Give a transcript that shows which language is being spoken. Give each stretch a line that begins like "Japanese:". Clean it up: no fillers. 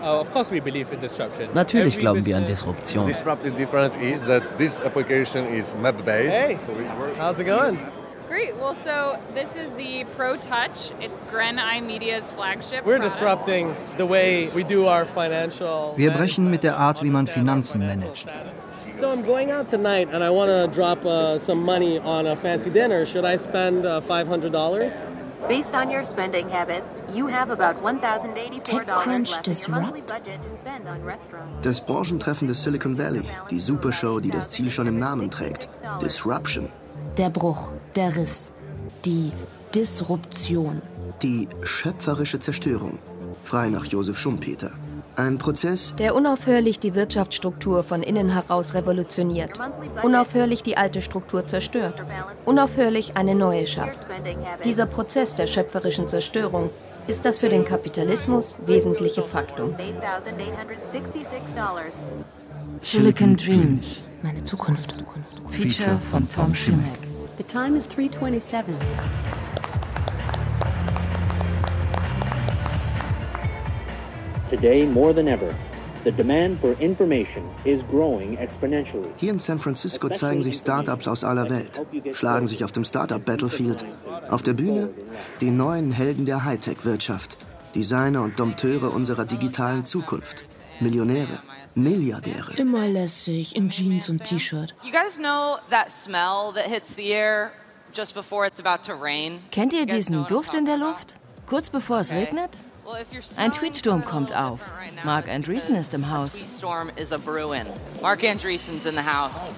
English: Of course we believe in disruption.
German: Natürlich glauben wir an Disruption.
English: The disruptive difference is that this application is map-based. Hey, so it works. How's it going? Great. Well, so this is the Pro Touch. It's Gren Eye Media's flagship. We're disrupting the way we do our financial. Wir brechen mit der Art, wie man Finanzen managt. So I'm going out tonight and I want to drop some money on a fancy dinner. Should I spend $500? Based on your spending habits, you have about $1,084 left in your monthly budget to spend on restaurants.
German: Das Branchentreffen des Silicon Valley, die Supershow, die das Ziel schon im Namen trägt. Disruption. Der Bruch, der Riss, die Disruption. Die schöpferische Zerstörung, frei nach Josef Schumpeter. Ein Prozess, der unaufhörlich die Wirtschaftsstruktur von innen heraus revolutioniert, unaufhörlich die alte Struktur zerstört, unaufhörlich eine neue schafft. Dieser Prozess der schöpferischen Zerstörung ist das für den Kapitalismus wesentliche Faktum. Silicon Dreams. Meine Zukunft. Feature von Tom Schimek.
English: The time is 3:27. Today, more than ever, the demand for information is growing exponentially.
German: Hier in San Francisco zeigen sich Startups aus aller Welt, schlagen sich auf dem Startup Battlefield. Auf der Bühne die neuen Helden der Hightech-Wirtschaft, Designer und Dompteure unserer digitalen Zukunft, Millionäre. Milliardäre. Immer lässig in Jeans und T-Shirt.
English: You guys know that smell that hits the air just before it's about to rain?
German: Kennt ihr diesen Duft in der Luft? Kurz bevor es regnet? Ein Tweetsturm kommt auf. Mark Andreessen ist im Haus.
English: Tweetstorm is a brewing. Mark Andreessen's in the house.